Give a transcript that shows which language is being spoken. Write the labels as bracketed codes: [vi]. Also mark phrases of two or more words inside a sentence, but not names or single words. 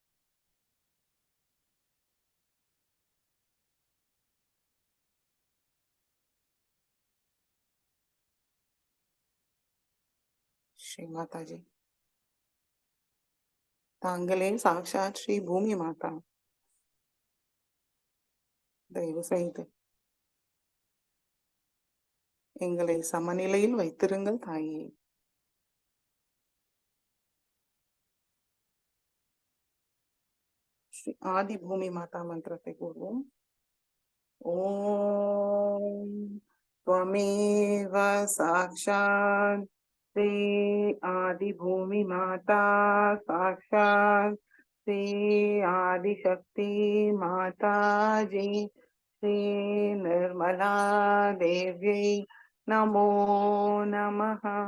[ta] ஸ்ரீ மாதாஜி, தாங்களே சாக்ஷாத் ஸ்ரீ பூமி மாதா, தயவு செய்து எங்களை சமநிலையில் வைத்திருங்கள் தாயே. ஸ்ரீ ஆதி பூமி மாதா மந்திரத்தை கூறுவோம். [sa] ஓம் त्वमेव साक्षात् श्री आदि भूमि माता साक्षात् श्री आदिशक्ति माताजी श्री निर्मला देवी नमो नमः।